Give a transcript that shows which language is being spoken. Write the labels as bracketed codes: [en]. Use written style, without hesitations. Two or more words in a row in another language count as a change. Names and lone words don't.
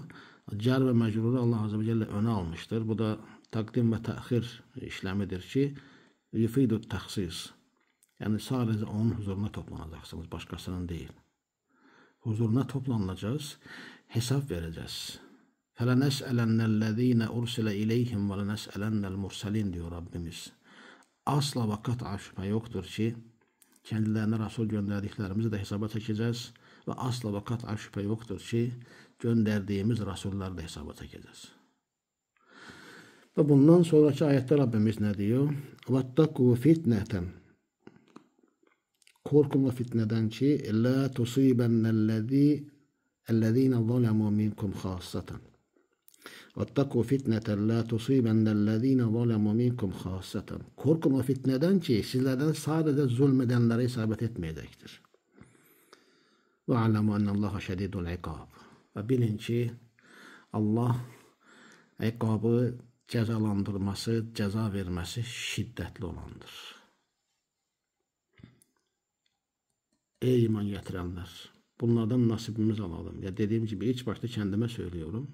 [tr] Car ve mecruru Allah [ar] عز وجل [tr] öne almıştır. Bu da takdim ve tehir işlemidir ki [ar] يفيد التخصيص. [tr] Yani sadece onun huzuruna toplanacaksınız. Başkasının değil. Huzuruna toplanacağız. Hesap vereceğiz. [ar] فَلَنَسْأَلَنَّ الَّذ۪ينَ اُرْسِلَ اِلَيْهِمْ وَلَنَسْأَلَنَّ الْمُرْسَلِينَ [tr] diyor Rabbimiz. Asla ve kat'a şüphe yoktur ki kendilerine Resul gönderdiklerimizi de hesaba çekeceğiz. Ve asla ve kat'a şüphe yoktur ki gönderdiğimiz Resulleri de hesaba çekeceğiz. Ve bundan sonraki ayette Rabbimiz ne diyor? [ar] وَاتَّقُوا فِتْنَةً. [tr] Korkun ve fitneden ki [ar] لَا تُصِيبَنَّ الَّذ۪ينَ ظَلَمُوا مِنْكُمْ خَاصَّةً. وَاتَّقُوا فِتْنَةً لَا تُصِيبَنَّ الَّذ۪ينَ ظَلَمُوا مِنْكُمْ خَاصَّةً. [tr] Korkun ve fitneden ki sizlerden sadece zulmedenlere isabet etmeyecektir. [ar] وَعَلَمُوا أَنَّ اللّٰهَ شَد۪يدُ الْعِقَابِ. [tr] Ve bilin ki Allah ikabı, cezalandırması, ceza vermesi şiddetli olandır. Ey iman getirenler! Bunlardan nasibimizi alalım. Ya dediğim gibi ilk başta kendime söylüyorum.